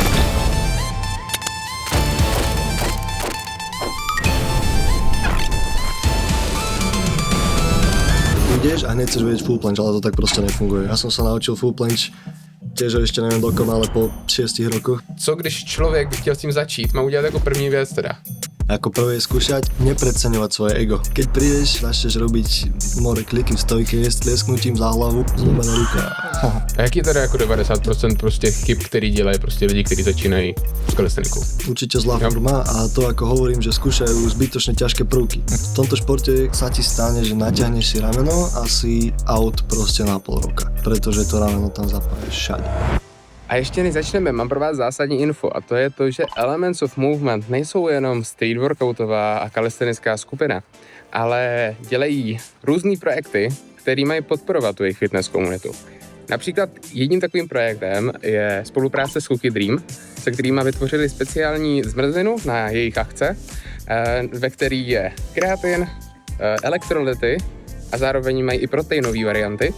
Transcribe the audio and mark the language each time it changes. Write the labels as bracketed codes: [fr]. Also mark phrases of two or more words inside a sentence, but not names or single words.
[sk] Ideš a hneď chceš vedieť full planche, ale to tak proste nefunguje. Ja som sa naučil full planche tiež ešte neviem dokonale po 6 rokoch. [cs] Co když člověk by chtěl s tím začít, má udělat jako první věc teda? [sk] Ako prvé skúšať, nepreceňovať svoje ego. Keď prídeš, začneš robiť more kliky v stojke, s tliesknutím za hlavu, zlomená ruka. [cs] A jaký je teda jako 90% prostě chyb, který dělají prostě lidi, kteří začínají s kalistenikou? [sk] Určite zlá forma a to ako hovorím, že skúšajú zbytočne ťažké prvky. V tomto športe sa ti stane, že natiahneš si rameno a si out proste na pol roka, pretože to rameno tam zapáješ všade. [cs] A ještě než začneme, mám pro vás zásadní info a to je to, že Elements of Movement nejsou jenom street workoutová a kalistenická skupina, ale dělají různý projekty, které mají podporovat tu jejich fitness komunitu. Například jedním takovým projektem je spolupráce s Cookie Dream, se kterými vytvořili speciální zmrzlinu na jejich akce, ve který je kreatin, elektrolyty a zároveň mají i proteinové varianty.